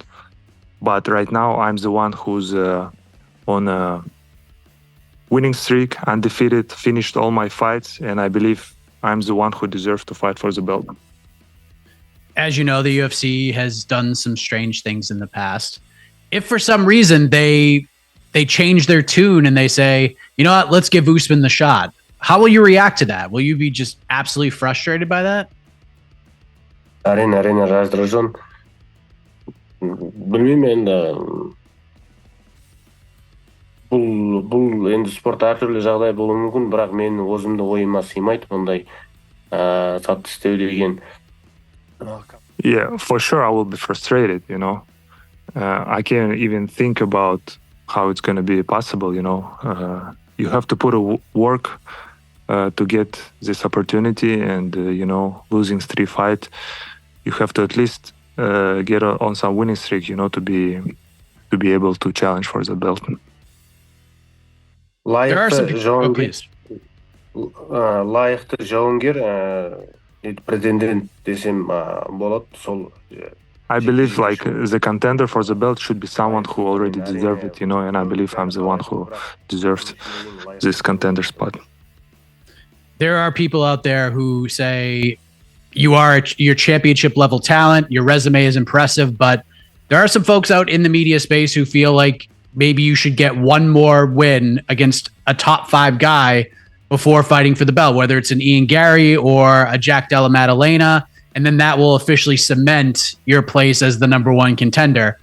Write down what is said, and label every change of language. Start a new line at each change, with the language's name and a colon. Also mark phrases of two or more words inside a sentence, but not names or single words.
English: But right now, I'm the one who's on a winning streak, undefeated, finished all my fights, and I believe I'm the one who deserves to fight for the belt. As you know, the UFC has done some strange things in the past. If for some reason they change their tune and they say, you know what, let's give Usman the shot, how will you react to that? Will you be just absolutely frustrated by that?
Kazakh: Әрине раздражен. Білмеймін енді. Бұл енді спорт әртүрлі жағдай болуы мүмкін, бірақ менің өзімді ойыма сыймайды ондай сатты істеу деген.
English: Yeah, for sure I will be frustrated, I can't even think about how it's going to be possible, You have to put a work to get this opportunity, and, losing 3 fights, you have to at least get on some winning streak, to be able to challenge for the belt.
Kazakh: Лайықты жауынгер претендент десем болады. Сол
English: I believe the contender for the belt should be someone who already deserves it, and I believe I'm the one who deserves this contender spot. There are people out there who say your championship level talent, your resume is impressive, but there are some folks out in the media space who feel like maybe you should get one more win against a top 5 guy before fighting for the belt, whether it's an Ian Gary or a Jack Della Maddalena, and then that will officially cement your place as the number 1 contender.